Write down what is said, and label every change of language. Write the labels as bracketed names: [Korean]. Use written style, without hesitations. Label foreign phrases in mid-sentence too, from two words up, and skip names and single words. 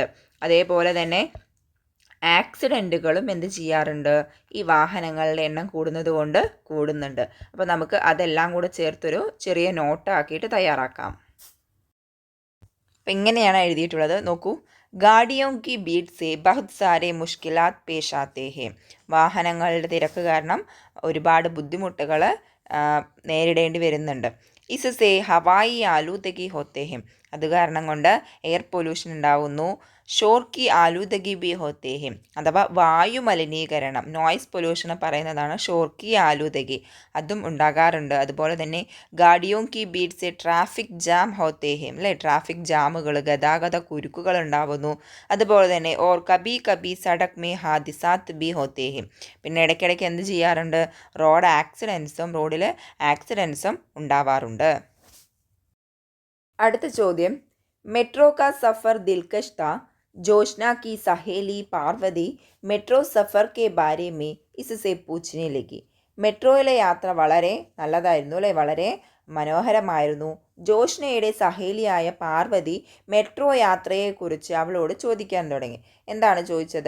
[Malayalam] അതേപോലെ തന്നെ ആക്സിഡൻറ്റുകളും എന്ത് ചെയ്യാറുണ്ട്? ഈ വാഹനങ്ങളുടെ എണ്ണം കൂടുന്നത് കൊണ്ട് കൂടുന്നുണ്ട്. അപ്പോൾ നമുക്ക് അതെല്ലാം കൂടെ ചേർത്തൊരു ചെറിയ നോട്ടാക്കിയിട്ട് തയ്യാറാക്കാം. അപ്പം ഇങ്ങനെയാണ് എഴുതിയിട്ടുള്ളത്. നോക്കൂ, [Hindi] ഗാഡിയോं की भीड़ से बहुत सारे मुश्किलात पेश आते हैं. [Malayalam] വാഹനങ്ങളുടെ തിരക്ക് കാരണം ഒരുപാട് ബുദ്ധിമുട്ടുകൾ നേരിടേണ്ടി വരുന്നുണ്ട്. [Hindi] इससे हवाई आलूदगी होते हैं, [Malayalam] അത് കാരണം കൊണ്ട് [English] air pollution [Malayalam] ഉണ്ടാവുന്നു. [Hindi] शोर की आलूदगी भी होते हैं, [Malayalam] അഥവാ വായു മലിനീകരണം, [English] noise pollution [Malayalam] പറയുന്നതാണ് [Hindi] शोर की आलूदगी, [Malayalam] അതും ഉണ്ടാകാറുണ്ട്. അതുപോലെ തന്നെ [Hindi] ഗാഡിയോं की भीड़ से [English] traffic jam [Hindi] होते हैं, അല്ലേ? [English] traffic jams, [Malayalam] ഗതാഗത കുരുക്കുകൾ ഉണ്ടാവുന്നു. അതുപോലെ തന്നെ [Hindi] और कभी कभी सड़क में हादिसात भी होते हैं, [Malayalam] പിന്നെ ഇടയ്ക്കിടയ്ക്ക് എന്ത് ചെയ്യാറുണ്ട്? റോഡിൽ ആക്സിഡൻസും ഉണ്ടാവാറുണ്ട്. അടുത്ത ചോദ്യം, [Hindi] मेट्रो का सफर दिलकश था. जोशना की सहेली पार्वती मेट्रो सफर के बारे में इससे पूछने लगी. [Malayalam] മെട്രോയിലെ യാത്ര വളരെ നല്ലതായിരുന്നു അല്ലേ? വളരെ മനോഹരമായിരുന്നു. ജോഷ്നയുടെ സഹേലിയായ പാർവതി മെട്രോ യാത്രയെക്കുറിച്ച് അവളോട് ചോദിക്കാൻ തുടങ്ങി. എന്താണ് ചോദിച്ചത്?